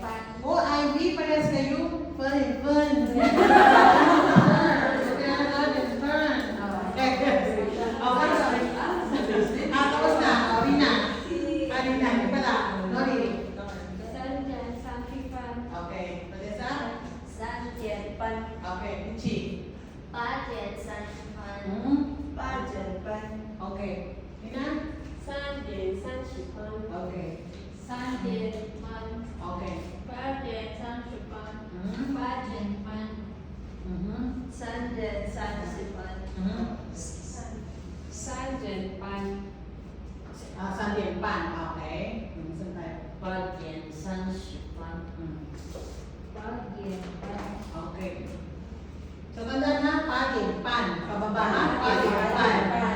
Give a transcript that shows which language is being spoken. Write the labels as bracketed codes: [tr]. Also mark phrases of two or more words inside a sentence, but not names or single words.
[tl] Oh, Ivy, parehas kayo. Fun. Tapos na. Rina. Rina, di pala. Nori. [zh] 3 点30分 [tl] Okay. Vanessa? [zh] 3点半 [tl] Okay. Michi. [zh] 8点30分 8点半。 [tl] Okay. Rina? [zh] 3点30分 [tl] Okay. [zh] 3点半 [tl] Okay. [zh] 8点30分8点半3点30分3点半 3点半. [tl] Okay. Saan tayo? [zh] 8 点30分。 8点半 [tl] Okay. So, tandaan na, patin, pan. Pababa ha, patin, pan.